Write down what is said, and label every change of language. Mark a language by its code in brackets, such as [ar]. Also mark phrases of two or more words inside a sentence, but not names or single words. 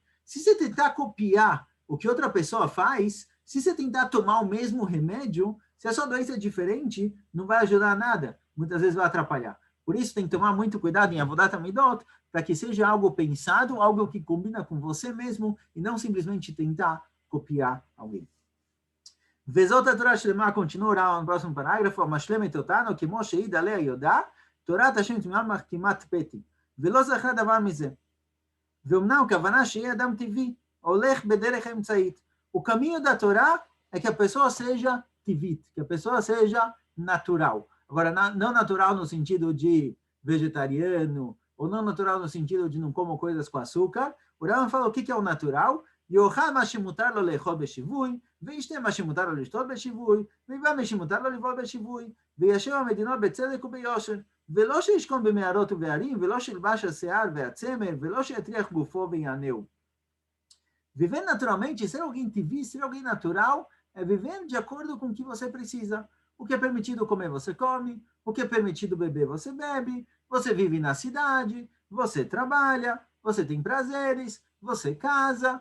[pt] Se você tentar copiar o que outra pessoa faz, se você tentar tomar o mesmo remédio, se a sua doença é diferente, não vai ajudar a nada. Muitas vezes vai atrapalhar. Por isso, tem que tomar muito cuidado em [he] עבודת המידות, [pt] para que seja algo pensado, algo que combina com você mesmo, e não simplesmente tentar copiar alguém. [he] וזאת התורה שלמה, [pt] continua no próximo parágrafo, [he] משלמת אותנו, כמו שהעיד עליה יודע, תורת השם תמימה כמעט פתי, ולא זכרה דבר מזה. ואומנם הכוונה שיהיה אדם טבעי, הולך בדרך אמצעית. [pt] O caminho da Torá é que a pessoa seja tivit, que a pessoa seja natural. Agora, não natural no sentido de vegetariano, ou não natural no sentido de não como coisas com açúcar. O Rambam fala o que é o natural. [he] יאכל מה שמותר לו לאכול בשיווי, וישתה מה שמותר לו לשתות בשיווי, ויבא מה שמותר לו לבעול בשיווי, וישב המדינות בצדק וביושר, ולא שישכון במערות ובערים, ולא שילבש השיער והצמר, ולא שיטריח גופו ויענהו. [pt] Viver naturalmente, ser alguém TV, ser alguém natural, é viver de acordo com o que você precisa. O que é permitido comer, você come. O que é permitido beber, você bebe. Você vive na cidade, você trabalha, você tem prazeres, você casa.